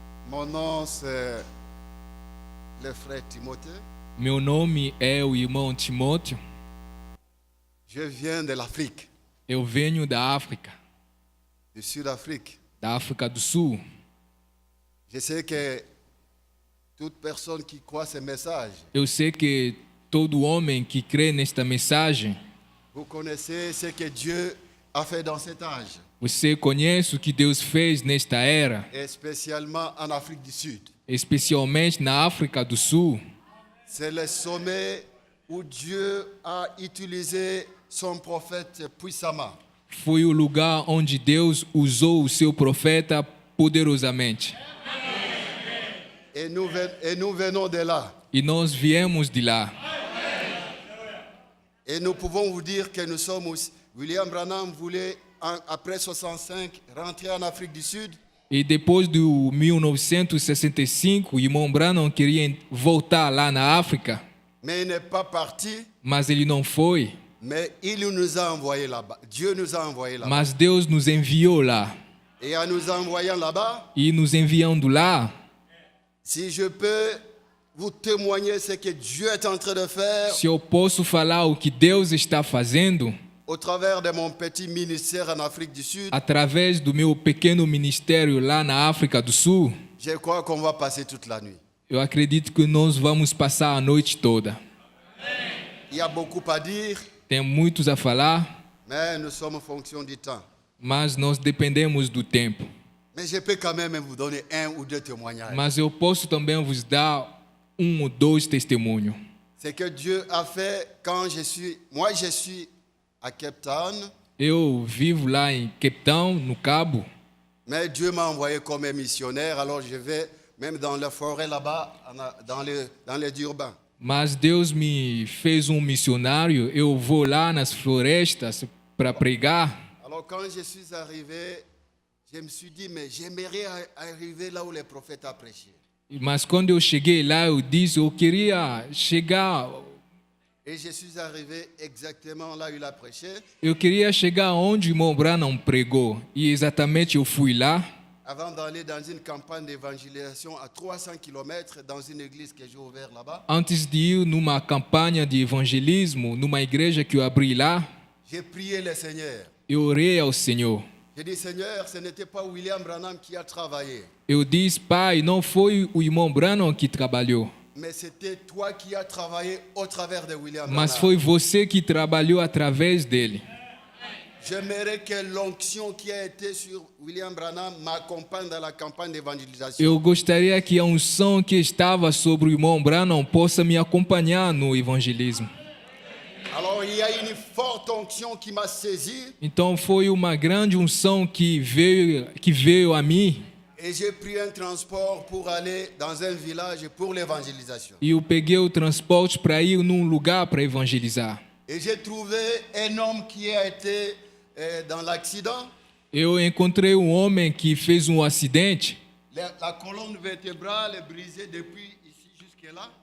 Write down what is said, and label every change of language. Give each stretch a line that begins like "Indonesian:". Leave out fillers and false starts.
French: Mon nom, c'est le frère Timothée.
Portuguese: Meu nome é o irmão Timóteo.
French: Je viens de l'Afrique,
Portuguese: Eu venho da África,
French: du Sud-Afrique.
Portuguese: da África do Sul.
French: Je sais que toute personne qui croit ce message,
Portuguese: Eu sei que todo homem que crê nesta mensagem,
French: vous connaissez ce que Dieu a fait dans cet âge,
Portuguese: você conhece o que Deus fez nesta era,
French: et spécialement en Afrique du Sud.
Portuguese: especialmente na África do Sul.
French: C'est le sommet où Dieu a utilisé son prophète puissamment.
Portuguese: Foi o lugar onde Deus usou o seu profeta poderosamente.
French: Et nous venons de là.
Portuguese: E nós viemos de lá.
French: Et nous pouvons vous dire que nous sommes aussi. William Branham voulait, après 65, rentrer en Afrique du Sud.
Portuguese: E depois do 1965, o irmão Branham queria voltar lá na África,
French: Mais il n'est pas parti,
Portuguese: mas ele não foi.
French: mais il nous a envoyés là-bas. Dieu nous a envoyés là-bas.
Portuguese: Mas Deus nos enviou lá.
French: Et en nous envoyant là-bas,
Portuguese: E nos enviando lá,
French: si je peux vous témoigner ce que Dieu est en train de faire
Portuguese: se eu posso falar o que Deus está fazendo,
French: au travers de mon petit ministère en Afrique du Sud,
Portuguese: através do meu pequeno ministério lá na África do Sul,
French: je crois qu'on va passer toute la nuit.
Portuguese: eu acredito que nós vamos passar a noite toda.
French: Il y a beaucoup à dire,
Portuguese: Tem muitos a falar,
French: mais nous sommes en fonction du temps.
Portuguese: mas nós dependemos do tempo.
French: Mais je peux quand même vous donner un ou deux témoignages.
Portuguese: Mas eu posso também vos dar ou dois testemunhos.
French: C'est que Dieu a fait quand je suis à Cape Town,
Portuguese: Eu vivo lá em Cape Town, no Cabo,
French: mais Dieu m'a envoyé comme un missionnaire, alors je vais même dans la forêt là-bas, dans les Durban.
Portuguese: mas Deus me fez missionário. Eu vou lá nas florestas para pregar.
French: Alors quand je suis arrivé, je me suis dit, mais j'aimerais arriver là où les prophètes ont prêché.
Portuguese: Mas quando eu cheguei lá, eu disse, eu queria chegar,
French: Et je suis arrivé exactement là où il a prêché.
Portuguese: onde o irmão Branham pregou. E exatamente eu fui lá.
French: Avant d'aller dans une campagne d'évangélisation à 300 km dans une église que j'ai ouverte là-bas,
Portuguese: Antes de ir numa campanha de evangelismo, numa igreja que eu abri lá,
French: j'ai prié le Seigneur.
Portuguese: eu orei ao Senhor.
French: J'ai dit, Seigneur, ce n'était pas William Branham qui a travaillé,
Portuguese: Eu disse, Pai, não foi o irmão Branham que trabalhou,
French: mais c'était toi qui as travaillé au travers de William
Portuguese: mas Branham. foi você que trabalhou através dele.
French: J'aimerais que l'onction qui a été sur William Branham m'accompagne dans la campagne d'évangélisation.
Portuguese: Eu gostaria que a unção que estava sobre o irmão Branham possa me acompanhar no evangelismo.
French: Alors il y a une forte onction qui m'a saisi
Portuguese: Então foi uma grande unção que veio a mim,
French: et j'ai pris un transport pour aller dans un village pour l'évangélisation.
Portuguese: e eu peguei o transporte para ir num lugar para evangelizar.
French: Et j'ai trouvé un homme qui a été dans l'accident.
Portuguese: Eu encontrei homem que fez acidente.
French: La colonne vertébrale est brisée depuis ici jusque là.